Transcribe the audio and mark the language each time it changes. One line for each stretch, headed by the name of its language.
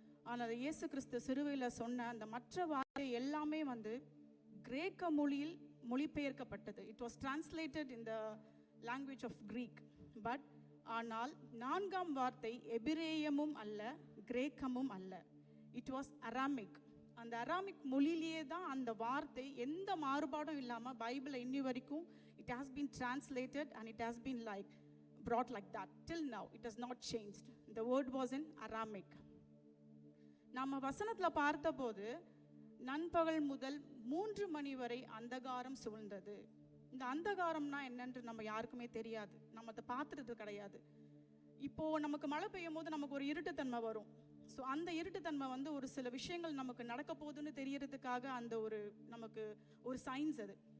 Tamil: ஆனால் அது இயேசு கிறிஸ்து சிலுவையில் சொன்ன அந்த மற்ற வார்த்தை எல்லாமே கிரேக்க மொழியில் மொழிபெயர்க்கப்பட்டது.
English: It was translated in the language of Greek. But
Tamil: ஆனால் 4ஆம் வார்த்தை எபிரேயமும் அல்ல, கிரேக்கமும் அல்ல.
English: It was Aramaic.
Tamil: அந்த அராமிக் மொழியிலேயே தான் அந்த வார்த்தை எந்த மாறுபாடும் இல்லாமல் பைபிளில் இன்னி வரைக்கும்
English: it has been translated and it has been brought like that till now. It has not changed. The word was in Aramaic.
Tamil: நம்ம வசனத்தில் பார்த்தபோது நண்பகல் முதல் 3 மணி வரை அந்தகாரம் சூழ்ந்தது. இந்த அந்தகாரம்னா என்னன்று நம்ம யாருக்குமே தெரியாது, நம்ம அதை பார்த்துறது கிடையாது. இப்போ நமக்கு மழை பெய்யும் போது நமக்கு ஒரு இருட்டுத்தன்மை வரும். ஸோ அந்த இருட்டுத்தன்மை ஒரு சில விஷயங்கள் நமக்கு நடக்க போகுதுன்னு தெரியறதுக்காக அந்த நமக்கு ஒரு சயின்ஸ் அது.